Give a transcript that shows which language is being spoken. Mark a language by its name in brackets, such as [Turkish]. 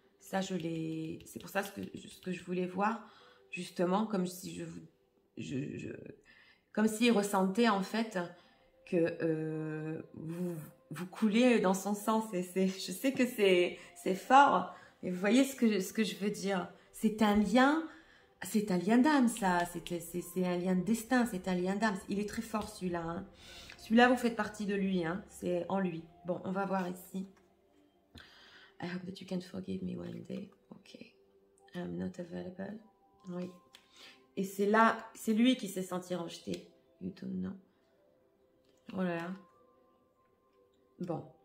[French] Ça, c'est pour ça ce que je voulais voir, justement, comme si comme s'il ressentait en fait que vous coulez dans son sens. Je sais que c'est fort, mais vous voyez ce que je veux dire. C'est un lien d'âme, ça. C'est un lien de destin, c'est un lien d'âme. Il est très fort, celui-là. Hein. Celui-là, vous faites partie de lui. Hein. C'est en lui. Bon, on va voir ici. [English] I hope that you can forgive me one day. Ok. I'm not available. Oui. [French] Et c'est lui qui s'est senti rejeté. [English] You don't know. [French] Oh là là. Bon.